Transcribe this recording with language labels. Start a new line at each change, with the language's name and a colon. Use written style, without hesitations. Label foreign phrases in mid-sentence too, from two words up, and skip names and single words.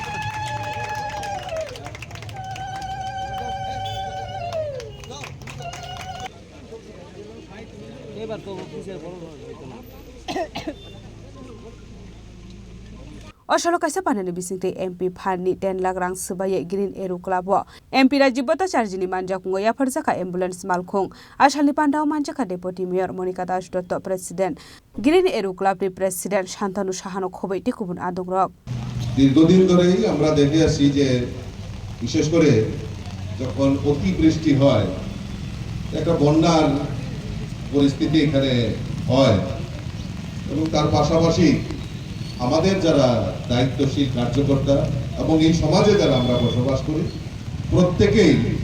Kok Borok: Osalo kaisa panani bisingte MP Phani 10 lakh rang subai Green Eru Club MP Rajiv Bhattacharya ni manjakungo yafarjaka ambulance malkhung asalni pandao manjaka Deputy Mayor Monica Das Dotto President Green Eru Club ni President Shantanu Sahano Khobei Tekubun Adong Rok
Bangla: দীর্ঘদিন ধরেই আমরা দেখে আসছি যে বিশেষ করে যখন অতিবৃষ্টি হয় একটা বন্যার পরিস্থিতি এখানে হয় এবং তার পাশাপাশি আমাদের যারা দায়িত্বশীল কার্যকর্তা এবং এই সমাজে যারা আমরা বসবাস করি প্রত্যেকেই